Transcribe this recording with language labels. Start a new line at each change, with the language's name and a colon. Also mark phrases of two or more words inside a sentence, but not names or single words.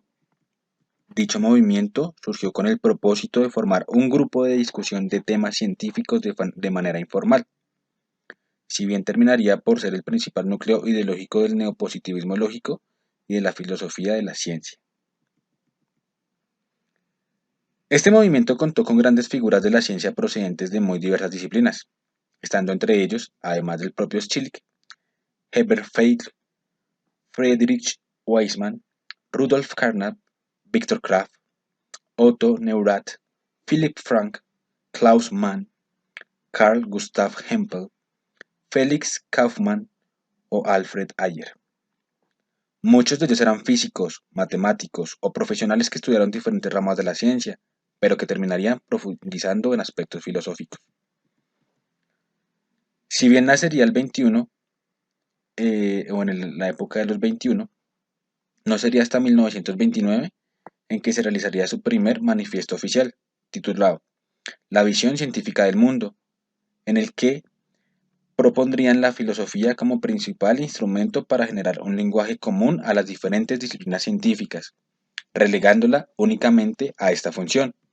Spanish: Dicho movimiento surgió con el propósito de formar un grupo de discusión de temas científicos de manera informal, si bien terminaría por ser el principal núcleo ideológico del neopositivismo lógico y de la filosofía de la ciencia. Este movimiento contó con grandes figuras de la ciencia procedentes de muy diversas disciplinas, estando entre ellos, además del propio Schlick, Herbert Feitl, Friedrich Waismann, Rudolf Carnap, Viktor Kraft, Otto Neurath, Philipp Frank, Klaus Mann, Carl Gustav Hempel, Felix Kaufmann o Alfred Ayer. Muchos de ellos eran físicos, matemáticos o profesionales que estudiaron diferentes ramas de la ciencia, pero que terminarían profundizando en aspectos filosóficos. Si bien nacería el 21, o en la época de los 21, no sería hasta 1929 en que se realizaría su primer manifiesto oficial, titulado La visión científica del mundo, en el que propondrían la filosofía como principal instrumento para generar un lenguaje común a las diferentes disciplinas científicas, relegándola únicamente a esta función.